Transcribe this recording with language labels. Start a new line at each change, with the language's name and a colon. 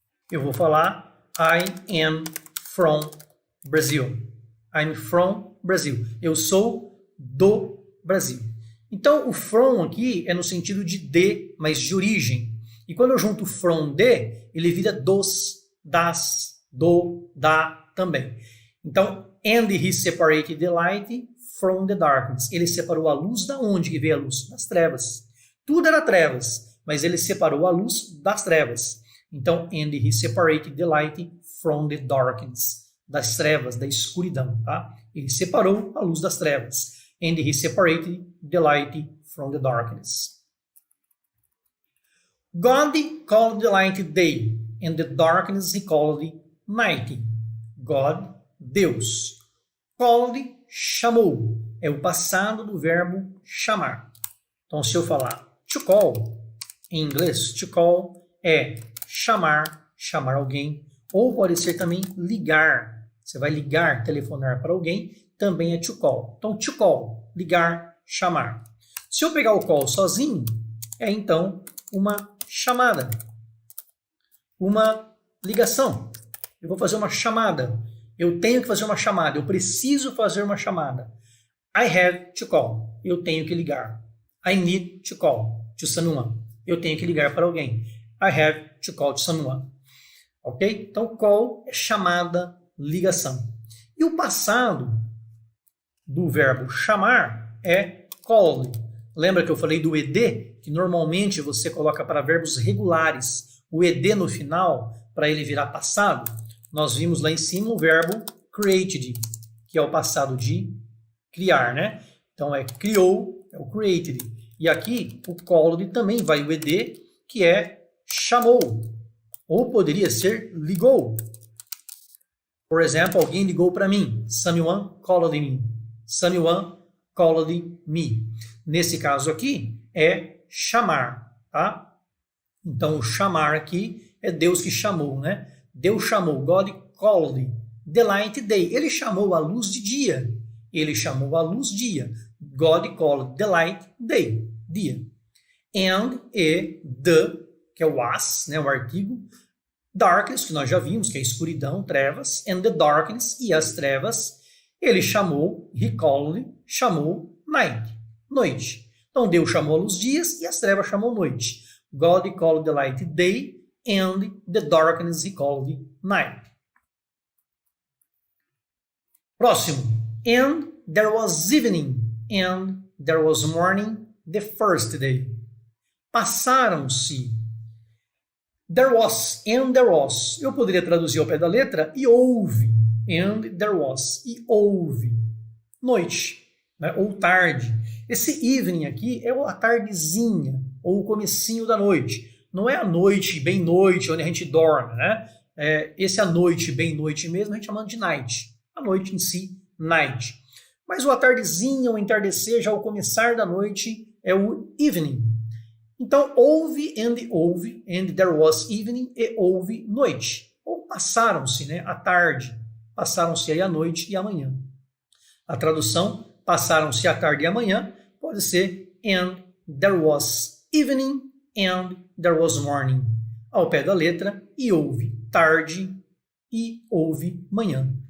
Portuguese: Eu vou falar
English: I am from Brazil. I'm from Brazil.
Portuguese: Eu sou do Brasil. Então, o from aqui é no sentido de, mas de origem. E quando eu junto from de, ele vira dos, das, do, da também. Então,
English: and he separated the light from the darkness.
Portuguese: Ele separou a luz da onde que veio a luz? Das trevas. Tudo era trevas, mas ele separou a luz das trevas. Então,
English: and he separated the light from the darkness.
Portuguese: Das trevas, da escuridão, tá? Ele separou a luz das trevas.
English: And he separated the light from the darkness. God called the light day, and the darkness he called night.
Portuguese: God, Deus. Called, chamou. É o passado do verbo chamar. Então, se eu falar to call, em inglês, to call é chamar, chamar alguém, ou pode ser também ligar. Você vai ligar, telefonar para alguém, também é to call. Então, to call, ligar, chamar. Se eu pegar o call sozinho, é então uma chamada, uma ligação. Eu vou fazer uma chamada. Eu tenho que fazer uma chamada. Eu preciso fazer uma chamada.
English: I have to call.
Portuguese: Eu tenho que ligar.
English: I need to call to someone.
Portuguese: Eu tenho que ligar para alguém.
English: I have to call to someone. Ok?
Portuguese: Então, call é chamada, ligação. E o passado do verbo chamar é called. Lembra que eu falei do ed? Que normalmente você coloca para verbos regulares. O ed no final, para ele virar passado. Nós vimos lá em cima o verbo created, que é o passado de criar, né? Então, é criou, é o created. E aqui, o called também vai o ed, que é chamou. Ou poderia ser ligou. Por exemplo, alguém ligou para mim.
English: Someone called me. Someone called me.
Portuguese: Nesse caso aqui, é chamar, tá? Então, o chamar aqui é Deus que chamou, né? Deus chamou,
English: God called the light day.
Portuguese: Ele chamou a luz de dia. Ele chamou a luz dia.
English: God called the light day, dia.
Portuguese: And e the, que é o as, né, o artigo. Darkness, que nós já vimos, que é escuridão, trevas. And the darkness, e as trevas. Ele chamou,
English: he called,
Portuguese: chamou night. noite. Então Deus chamou a luz dias e as trevas chamou noite.
English: God called the light day and the darkness he called night.
Portuguese: Próximo.
English: And there was evening and there was morning the first day.
Portuguese: Passaram-se.
English: There was and there was.
Portuguese: Eu poderia traduzir ao pé da letra e houve.
English: And there was.
Portuguese: E houve. Noite, né? Ou tarde. Esse evening aqui é a tardezinha, ou o comecinho da noite. Não é a noite, bem noite, onde a gente dorme, né? Esse a noite, bem noite mesmo, a gente chama de night. A noite em si, night. Mas o a tardezinha, o entardecer, já o começar da noite, é o evening. Então, houve,
English: and there was evening,
Portuguese: e houve noite. Ou passaram-se, né? A tarde. Passaram-se aí a noite e a manhã. A tradução, passaram-se a tarde e a manhã, pode ser
English: and there was evening and there was morning.
Portuguese: Ao pé da letra, e houve tarde e houve manhã.